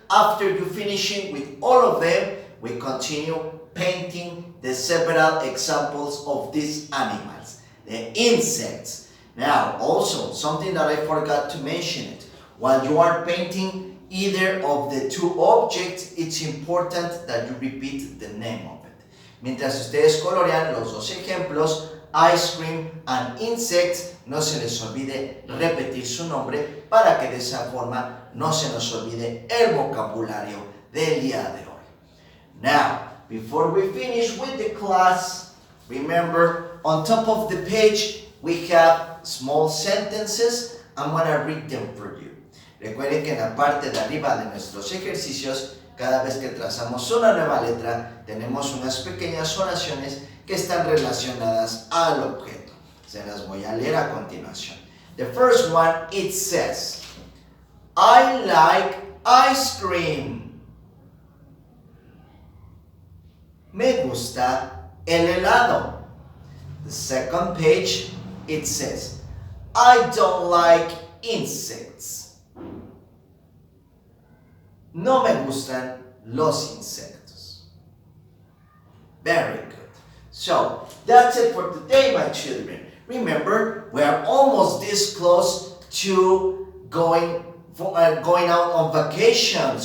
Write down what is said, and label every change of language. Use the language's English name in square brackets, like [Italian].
[English] After you finishing with all of them, we continue painting the several examples of these animals, the insects. Now, also, something that I forgot to mention it. While you are painting either of the 2 objects, it's important that you repeat the name of it. [Spanish] Mientras ustedes colorean los 2 ejemplos, [English] ice cream and insects. [Spanish] No se les olvide repetir su nombre para que de esa forma no se nos olvide el vocabulario del día de hoy. [English] Now, before we finish with the class, remember on top of the page we have small sentences. I'm going to read them for you. [Spanish] Recuerden que en la parte de arriba de nuestros ejercicios, cada vez que trazamos una nueva letra, tenemos unas pequeñas oraciones que están relacionadas al objeto. Se las voy a leer a continuación. [English] The first one, it says, I like ice cream. [Spanish] Me gusta el helado. [English] The second page, it says, I don't like insects. [Spanish] No me gustan los insectos. [English] Very good. So, that's it for today, my children. Remember, we are almost this close to going out on vacation.